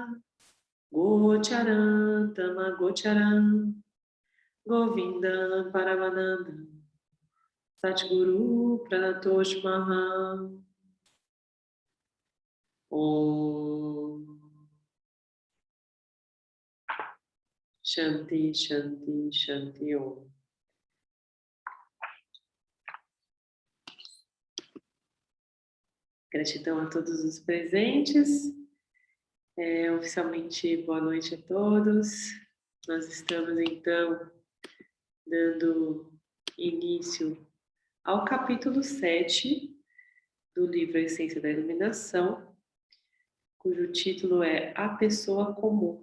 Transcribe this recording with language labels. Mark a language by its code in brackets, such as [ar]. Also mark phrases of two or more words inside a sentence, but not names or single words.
[sa] गोचरम् तमगोचरम् गोविन्द परमानन्द सद्गुरु प्रणतोष महा ओम् शान्ति, शान्ति, शान्ति ओम्. [pt] Gratidão a todos os presentes. Oficialmente, boa noite a todos. Nós estamos, então, dando início ao capítulo 7 do livro A Essência da Iluminação, cujo título é A Pessoa Comum.